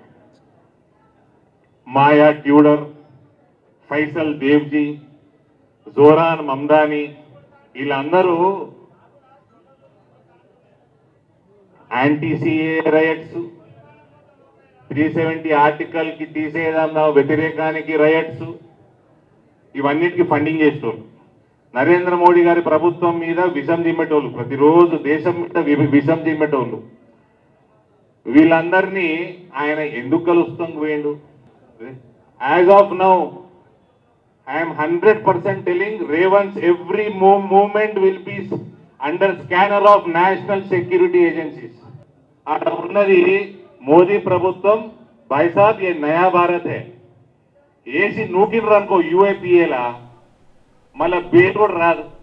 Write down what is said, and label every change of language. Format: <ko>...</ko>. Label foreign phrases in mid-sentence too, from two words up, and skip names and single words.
<te>మాయా ట్యూడర్, ఫైసల్ దేవ్జీ, జోరాన్ మమ్దాని వీళ్ళందరూ</te> <en>anti CAA riots,</en> <te>370 ఆర్టికల్ కి తీసేదాం వ్యతిరేకానికి రైట్స్, ఇవన్నిటికీ ఫండింగ్ చేస్తారు. నరేంద్ర మోడీ గారి ప్రభుత్వం మీద విషం జిమ్మేటోళ్ళు, ప్రతిరోజు దేశం మీద విషం జిమ్మేటోళ్ళు, వీళ్ళందరినీ ఆయన ఎందుకు కలుస్తాం పోయిండు?</te> <en>as of now I am 100% telling Ravant's every movement will be under scanner of national security agencies.</en> <te>అక్కడ ఉన్నది మోదీ ప్రభుత్వం.</te> <hi>भाई साब ये नया भारत है.</hi> <te>ఏసి నూకిన రనుకో యూఏపీఏలా మళ్ళా బేల్ కూడా రాదు.</te>